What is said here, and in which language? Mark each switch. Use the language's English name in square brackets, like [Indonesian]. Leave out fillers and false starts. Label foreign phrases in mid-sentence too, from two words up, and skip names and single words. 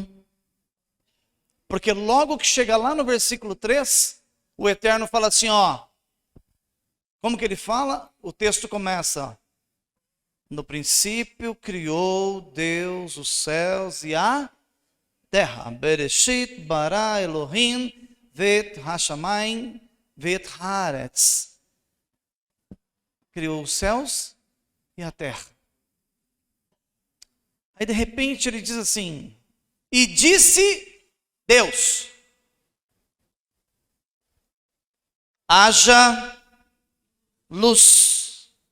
[Portuguese] Porque logo que chega lá no versículo 3, o Eterno fala assim, ó. Como que ele fala? O texto começa, ó. No princípio criou Deus os céus e a terra. [Hebrew] בראשית ברא אלוהים את השמים ואת הארץ. [Portuguese] Criou os céus e a terra. Aí de repente ele diz assim, e disse Deus, haja luz.